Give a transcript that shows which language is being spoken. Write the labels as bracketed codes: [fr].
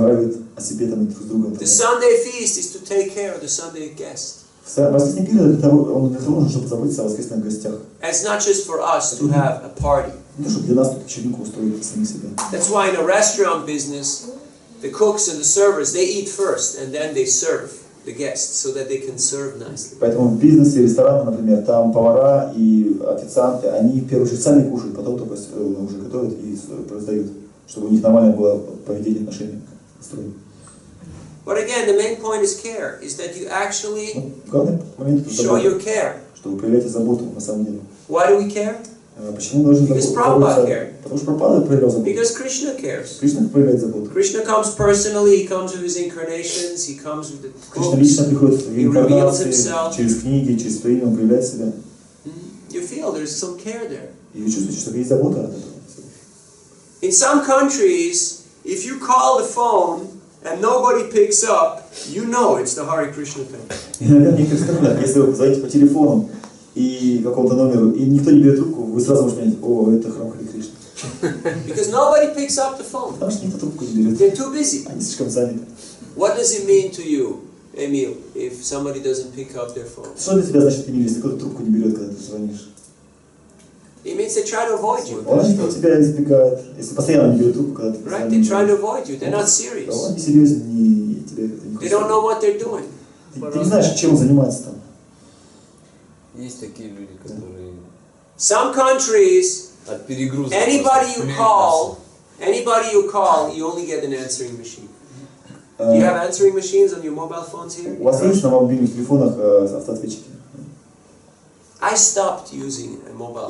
[en] The Sunday feast is to take care of the Sunday guests. [ru] Воскресный он для того, чтобы заботиться о воскресных гостях. [en] It's not just for us to have a party. [ru] Чтобы для нас вечеринку устроить самих себя. [en] That's why in a restaurant business, the cooks and the servers, they eat first and then they serve the guests so that they can serve nicely. [ru] Поэтому в бизнесе, ресторане, например, там повара и официанты, они в первую очередь сами кушают, потом только уже готовят и раздают, чтобы у них нормальное было поведение, отношение устроено. [en] But again, the main point is care, is that you actually show your care. [ru] Чтобы проявлять заботу на самом деле. [en] Why do we care? [ru] Почему должен [en] Because Prabhupada cared. [ru] Потому что Прабхупада проявлял заботу. [en] Because Krishna cares. [ru] Кришна проявляет заботу. [en] Krishna comes personally, he comes with his incarnations, he comes with the [ru] Кришна лично приходит в инкарнации, [en] himself. [ru] через книги, через творение, он проявляет себя. [en] You feel there's some care there. [ru] И вы чувствуете, что есть забота от этого. [en] In some countries, if you call the phone and nobody picks up, you know it's the Hare Krishna temple. [ru] Иногда в некоторых странах, если вы звоните по телефону и какому-то номеру, и никто не берет трубку, вы сразу можете понять, о, это храм Харе Кришны. [en] Because nobody picks up the phone. [ru] Потому что никто трубку не берет. [en] They're too busy. [ru] Они слишком заняты. [en] What does it mean to you, Emil, if somebody doesn't pick up their phone? [ru] Что для тебя значит, Эмиль, если кто-то трубку не берет, когда ты звонишь? [en] It means they try to avoid you. [ru] Он от тебя избегает, если постоянно не берет трубку, когда ты [en] Right? They try to avoid you. They're not serious. [ru] Он не серьезен, не тебе не [en] They don't know what they're doing. [ru] Ты не знаешь, чем он занимается там. Есть такие люди, которые [en] Some countries, [ru] от перегруза. [en] anybody you call, you only get an answering machine. Do you have answering machines on your mobile phones here? [ru] У вас есть на мобильных телефонах автоответчики? [en] I stopped using a mobile